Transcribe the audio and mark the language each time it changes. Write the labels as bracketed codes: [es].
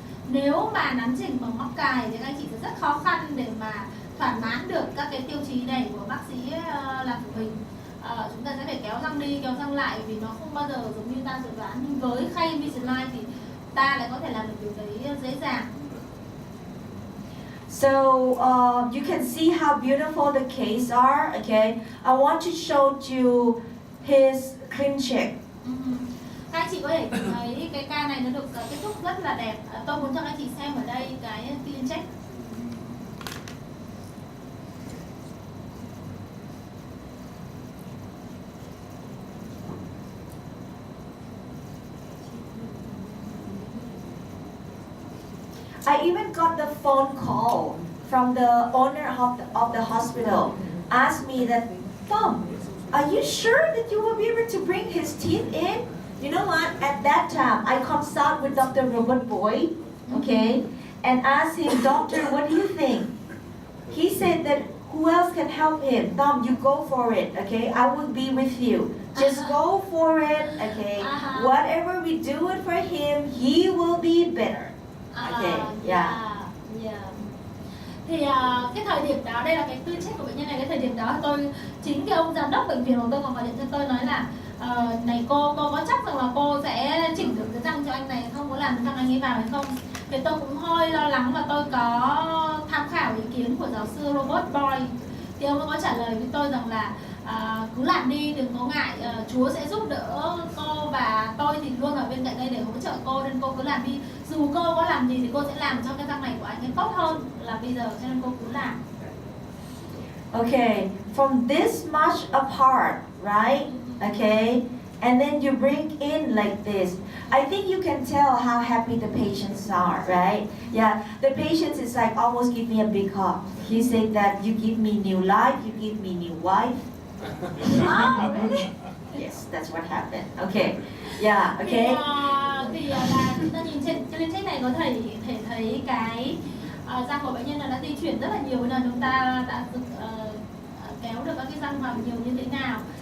[vi] Nếu mà nắn chỉnh bằng móc cài thì các anh chị sẽ rất khó khăn để mà thỏa mãn được các cái tiêu chí này của bác sĩ làm của mình. Chúng ta sẽ phải kéo răng đi, kéo răng lại vì nó không bao giờ giống như ta dự đoán. Nhưng với khay Invisalign thì ta lại có thể làm được điều đấy dễ dàng. [en] So you can see how beautiful the case are. Okay, I want to show you his clean check. [vi] Các anh chị có thể thấy cái ca này nó được kết thúc rất là đẹp. Tôi muốn cho các anh chị xem ở đây cái clean check. [en] I even got the phone call from the owner of the hospital, asked me that, Tom, are you sure that you will be able to bring his teeth in? You know what? At that time, I consult with Dr. Robert Boyd, okay, and asked him, Doctor, what do you think? He said that who else can help him? Tom, you go for it, okay? I will be with you. Just go for it, okay? Whatever we do it for him, he will be better. Okay, yeah. [vi] Thì cái thời điểm đó, đây là cái clean check của bệnh nhân này. Cái thời điểm đó chính cái ông giám đốc bệnh viện của tôi còn gọi điện cho tôi nói là này cô có chắc rằng là cô sẽ chỉnh được cái răng cho anh này không, có làm răng anh ấy vào hay không. Thì tôi cũng hơi lo lắng và tôi có tham khảo ý kiến của giáo sư Robert Boyd. Thì ông ấy có trả lời với tôi rằng là cứ làm đi, đừng có ngại, Chúa sẽ giúp đỡ cô và tôi thì luôn ở bên cạnh đây để hỗ trợ cô, nên cô cứ làm đi. Dù cô có làm gì thì cô sẽ làm cho cái răng này của anh ấy tốt hơn là bây giờ, cho nên cô cứ làm. [en] Okay, from this much apart, right? Okay, and then you bring in like this. I think you can tell how happy the patients are, right? Yeah, the patients is like almost give me a big hug. He said that you give me new life, you give me new wife. Oh, really? Yes, that's what happened. Okay, yeah, okay. [vi] Thì là chúng ta nhìn trên cái liên check này có thể thấy cái răng của bệnh nhân là đã di chuyển rất là nhiều, nên chúng ta đã kéo được các cái răng vào nhiều như thế nào.